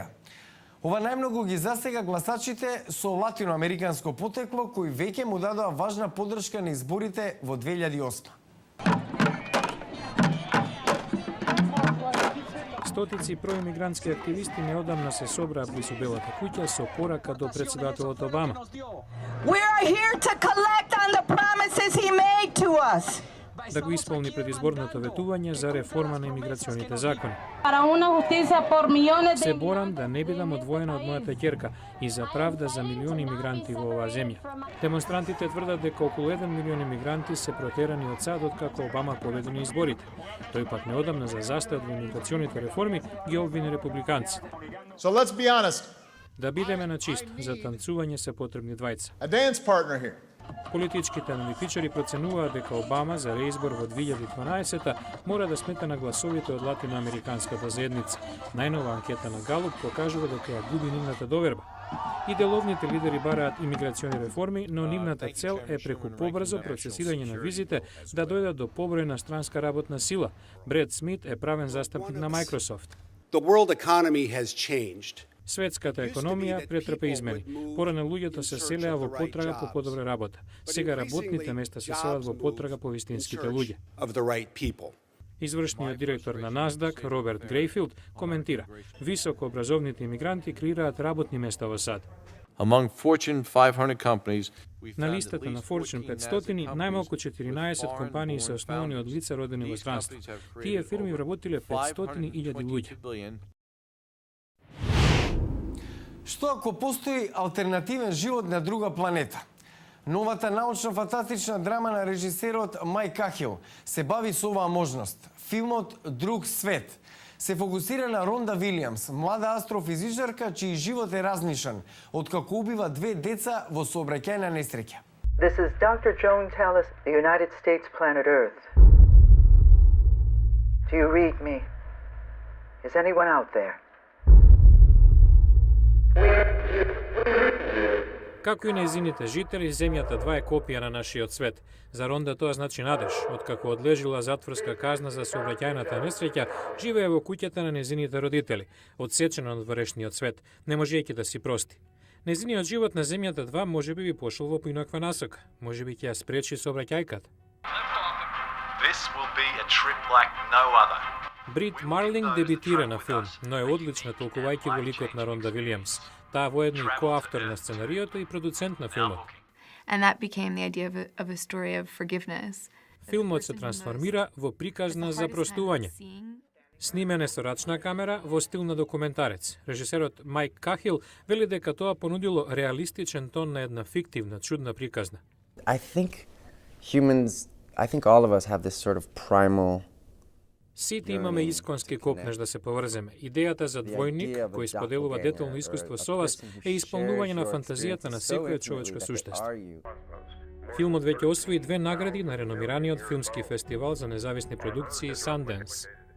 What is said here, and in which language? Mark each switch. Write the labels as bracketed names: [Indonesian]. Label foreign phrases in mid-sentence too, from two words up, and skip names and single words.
[Macedonian] Ова најмногу ги засега гласачите со латиноамериканско потекло кои веќе му дадоа важна поддршка на изборите во 2008. Стотици проимигрантски активисти неодамна се собраа близу Белата куќа со порака до председателот Обама. [English] We are here to collect on the promises he made to us. [Macedonian] Да го исполни предизборното ветување за реформа на имиграционите закони. Се борам да не бидам одвоена од мојата ќерка и за правда за милиони имигранти во оваа земја. Демонстрантите тврдат дека околу 1 милион имигранти се протерани од САД откако Обама победи на изборите. Тој пак неодамна за застојот во имиграционите реформи ги обвини републиканците. [English] So let's be honest. [Macedonian] Да бидеме на чисто, за танцување се потребни двајца. [English] A dance partner here. [Macedonian] Политичките аналитичари проценуваат дека Обама за реизбор во 2012 мора да смета на гласовите од латиноамериканската заедница. Најнова анкета на Галуп покажува дека ја губи нивната доверба. И деловните лидери бараат имиграциони реформи, но нивната цел е преку побрзо процесирање на визите да дојдат до побројна странска работна сила. Бред Смит е правен застапник на Microsoft. [English] The world economy has changed. [Macedonian] Светската економија претрпе измени. Порано луѓето се селеа во потрага по подобра работа. Сега работните места се селат во потрага по вистинските луѓе. Извршниот директор на NASDAQ, Роберт Грејфилд, коментира: високо образовните имигранти креираат работни места во САД. [English] Among Fortune 500 companies, [Macedonian] На листата на Fortune 500 најмалку 14 компании се основани од лица родени во странство. Тие фирми вработиле 500.000 луѓе. Што ако постои алтернативен живот на друга планета? Новата научно-фантастична драма на режисерот Мајк Кахил се бави со оваа можност. Филмот "Друг свет" се фокусира на Ронда Вилијамс, млада астрофизичарка чиј живот е разнишан, откако убива 2 деца во сообраќајна несреќа. [English] This is Dr. Joan Tallis, the United States planet Earth. Do you read me? Is anyone out there? [Macedonian] Како и нејзините жители, Земјата 2 е копија на нашиот свет. За Ронда тоа значи надеж. Откако одлежила затворска казна за сообраќајната несреќа, живее во куќата на нејзините родители, одсечена од ворешниот свет, не можејќи да си прости. Нејзиниот живот на Земјата 2 можеби би пошол во поинаква насока. Можеби ќе ја спречи сообраќајката. [English] This will be a trip like no other. [Macedonian] Брит Марлинг дебитира на филм, но е одлична толкувајќи го ликот на Ронда Вилијамс. Таа воедно и коавтор на сценариото и продуцент на филмот. [English] And that became the idea of a story of forgiveness. [Macedonian] Филмот се трансформира во приказна за простување. Снимен е со рачна камера во стил на документарец. Режисерот Мајк Кахил вели дека тоа понудило реалистичен тон на една фиктивна, чудна приказна. [English] I think all of us have this sort of primal. [Macedonian] Сите имаме исконски копнеш да се поврземе. Идејата за двојник кој споделува детално искуство со вас е исполнување на фантазијата на секоја човечко суштество. Филмот веќе освои 2 награди на реномираниот филмски фестивал за независни продукции Sundance.